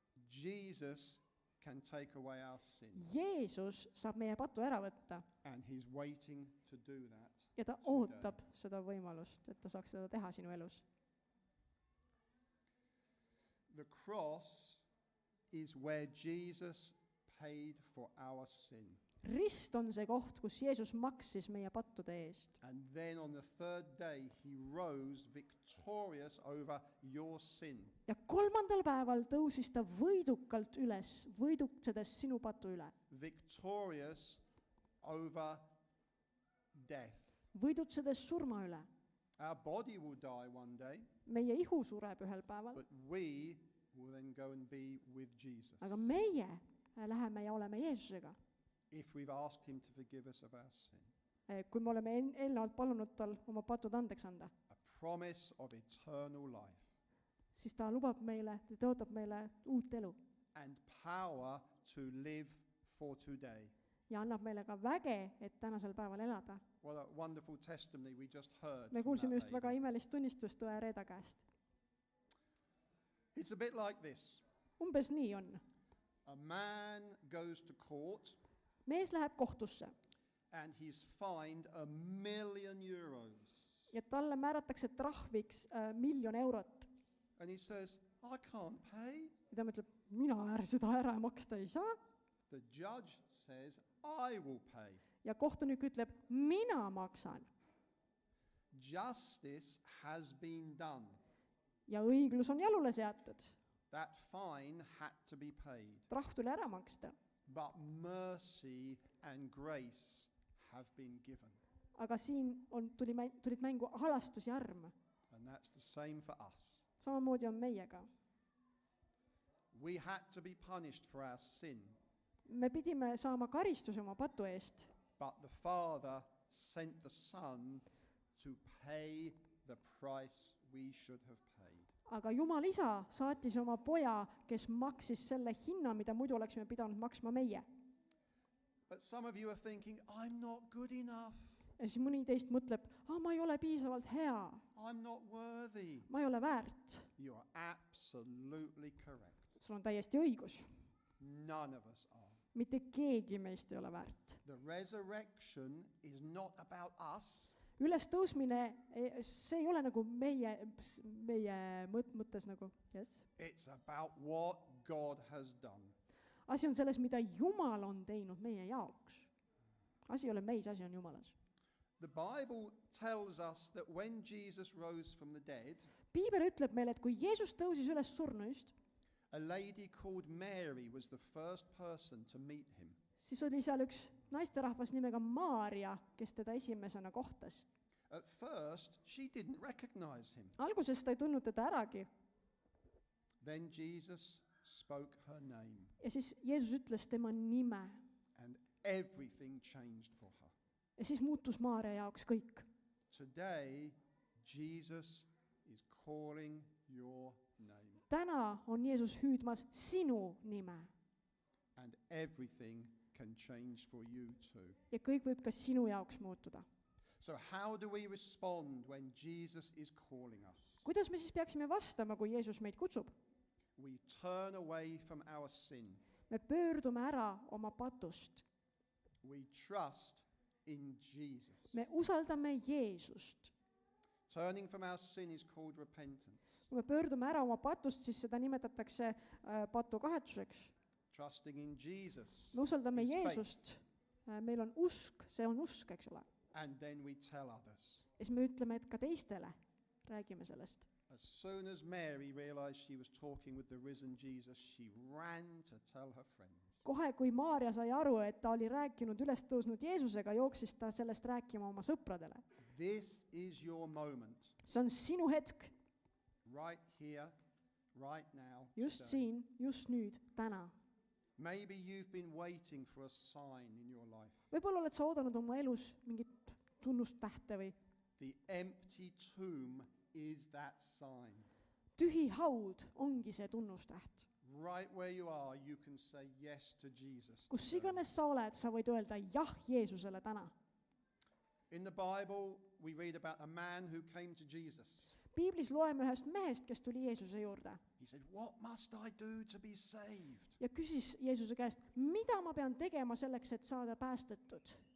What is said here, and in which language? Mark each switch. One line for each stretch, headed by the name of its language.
English: Jesus can take away our sin,
Estonian: Jeesus saab meie patu ära võtta
English: and he's waiting to do that.
Estonian: ja ta ootab seda võimalust, et ta saaks seda teha sinu elus.
English: The cross is where Jesus paid for our sin.
Estonian: rist on see koht, kus Jeesus maksis meie pattude eest.
English: And then on the third day, he rose victorious over your sin.
Estonian: ja 3. päeval tõusis ta võidukalt üles, võidutsedes sinu patu üle.
English: Victorious over death.
Estonian: võidutsedes surma üle.
English: Our body will die one day,
Estonian: meie ihu sureb ühel päeval,
English: but we will then go and be with Jesus.
Estonian: aga meie läheme ja oleme Jeesusega.
English: If we've asked him to forgive us of our sin.
Estonian: kui me oleme eelnevalt palunud tal oma patud andeks anda,
English: A promise of eternal life
Estonian: siis ta lubab meile, ta tõotab meile uut elu
English: and power to live for today.
Estonian: ja annab meile ka väge, et tänasel päeval elada.
English: What a wonderful testimony we just heard.
Estonian: me
English: from
Estonian: kuulsime
English: that
Estonian: just väga
English: lady.
Estonian: imelist tunnistust õe Reeda käest.
English: It's a bit like this.
Estonian: umbes nii on.
English: A man goes to court
Estonian: mees läheb kohtusse
English: and he's fined €1,000,000.
Estonian: ja talle määratakse trahviks 1 000 000 eurot.
English: And he says, I can't pay.
Estonian: ja ta mõtleb, mina seda ära maksta ei saa.
English: The judge says, I will pay.
Estonian: ja kohtunik ütleb, mina maksan.
English: Justice has been done.
Estonian: ja õiglus on jalule seatud.
English: That fine had to be paid.
Estonian: trahv tuli ära maksta.
English: But mercy and grace have been given.
Estonian: aga siin tulid mängu halastus ja arm.
English: And that's the same for us.
Estonian: samamoodi on meiega.
English: We had to be punished for our sin,
Estonian: me pidime saama karistuse oma patu eest,
English: but the Father sent the Son to pay the price we should have paid.
Estonian: aga Jumal isa saatis oma poja, kes maksis selle hinna, mida muidu oleksime pidanud maksma meie.
English: But some of you are thinking, I'm not good enough.
Estonian: ja siis mõni teist mõtleb, ma ei ole piisavalt hea,
English: I'm not worthy.
Estonian: ma ei ole väärt.
English: You are absolutely correct.
Estonian: sul on täiesti õigus,
English: None of us are.
Estonian: mitte keegi meist ei ole väärt.
English: The resurrection is not about us.
Estonian: ülestõusmine, see ei ole nagu meie mõttes nagu, yes.
English: It's about what God has done.
Estonian: asi on selles, mida Jumal on teinud meie jaoks. asi ei ole meis, asi on Jumalas.
English: The Bible tells us that when Jesus rose from the dead,
Estonian: piibel ütleb meile, et kui Jeesus tõusis üles surnuist,
English: a lady called Mary was the first person to meet him.
Estonian: siis oli seal üks naisterahvas nimega Maarja, kes teda esimesena kohtas.
English: At first, she didn't recognize him.
Estonian: alguses ta ei tundnud teda äragi
English: Then Jesus spoke her name,
Estonian: ja siis Jeesus ütles tema nime
English: and everything changed for her.
Estonian: ja siis muutus Maarja jaoks kõik.
English: Today, Jesus is calling your name,
Estonian: täna on Jeesus hüüdmas sinu nime
English: and everything can change for you too.
Estonian: ja kõik võib ka sinu jaoks muutuda.
English: So how do we respond when Jesus is calling us?
Estonian: kuidas me siis peaksime vastama, kui Jeesus meid kutsub?
English: We turn away from our sin.
Estonian: Me pöördume ära oma patust.
English: We trust in Jesus.
Estonian: Me usaldame Jeesust.
English: Turning from our sin is called repentance.
Estonian: Kui me pöördume ära oma patust, siis seda nimetatakse patu kahetsuseks.
English: Trusting in Jesus
Estonian: Me usaldame
English: is faith.
Estonian: Jeesust. Meil on usk, see on usk, eks ole.
English: And then we tell others.
Estonian: Ja siis me ütleme, et ka teistele räägime sellest.
English: As soon as Mary realized she was talking with the risen Jesus, she ran to tell her friends.
Estonian: Kohe, kui Maarja sai aru, et ta oli rääkinud üles tõusnud Jeesusega, jooksis ta sellest rääkima oma sõpradele.
English: This is your moment,
Estonian: See on sinu hetk,
English: right here, right now.
Estonian: just
English: today.
Estonian: siin, just nüüd, täna.
English: Maybe you've been waiting for a sign in your life.
Estonian: Võib-olla oled sa oodanud oma elus mingit tunnustähte või
English: The empty tomb is that sign.
Estonian: tühi haud ongi see tunnustäht.
English: Right where you are, you can say yes to Jesus.
Estonian: Kus
English: today.
Estonian: iganes sa oled, sa võid öelda jah Jeesusele täna.
English: In the Bible, we read about a man who came to Jesus.
Estonian: Piiblis loeme ühest mehest, kes tuli Jeesuse juurde
English: He said, "What must I do to be saved?"
Estonian: ja küsis Jeesuse käest, mida ma pean tegema selleks, et saada päästetud.